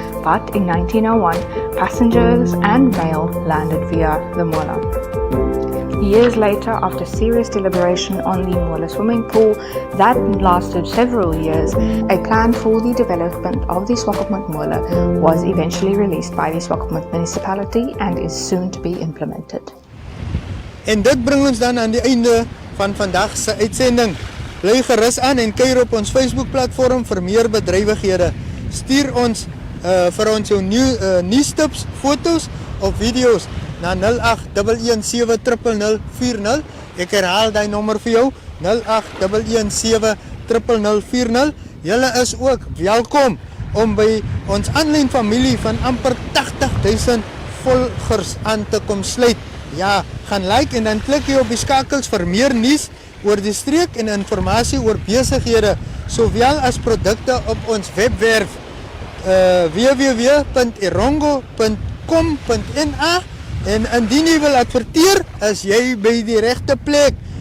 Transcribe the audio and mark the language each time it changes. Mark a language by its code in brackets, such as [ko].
[en] But in 1901, passengers and mail landed via the Mola. Years later, after serious deliberation on the Mola swimming pool that lasted several years, a plan for the development of the Swakopmund Mola was eventually released by the Swakopmund municipality and is soon to be implemented. [af] En dit bring ons dan aan die einde van vandag se uitsending. Bly gerus aan en kuier op ons Facebook-platform vir meer bedrywighede. Stuur ons vir ons jou nuustips, foto's of video's na 0811700040. Ek herhaal die nommer vir jou, 0811700040. Julle is ook welkom om by ons aanlyn familie van amper 80,000 volgers aan te kom sluit. Ja, gaan like en dan klik jy op die skakels vir meer nuus oor die streek en inligting oor besighede, sowel as produkte op ons webwerf www.erongo.com.na. en indien jy wil adverteer, is jy by die regte plek.